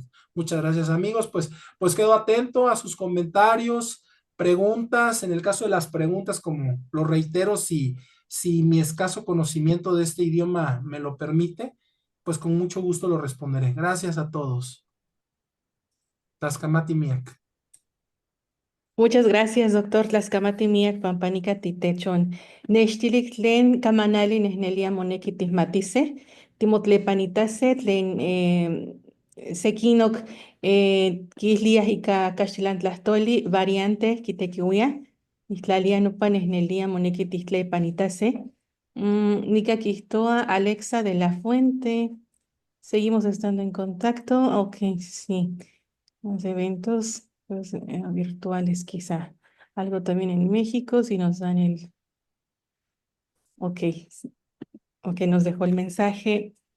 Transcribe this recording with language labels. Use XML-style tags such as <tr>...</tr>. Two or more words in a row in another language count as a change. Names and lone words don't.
<es>Muchas gracias amigos, pues quedo atento a sus comentarios, preguntas. En el caso de las preguntas, como lo reitero, si mi escaso conocimiento de este idioma me lo permite, pues con mucho gusto lo responderé. Gracias a todos.</es> <nah>Taskamati Miak.</nah> <es>Muchas gracias, doctor</es> <nah>Tlaskamati Miak Pampanica Titechon. Nextilik tlen kamanali nehnelia moneki tismatise, timotlepanitase tlen sekinok kislia ika kaxtilan tlastoli variante kitekiuia, ihtlalia nopa nehnelia moneki titlepanitase. Nika Kistoa, Alexa de la Fuente.</nah> <es>Seguimos estando en contacto. Ok, sí. Los eventos pues, virtuales quizá. Algo también en México, si nos dan el... Ok, ok, nos dejó el mensaje.</es>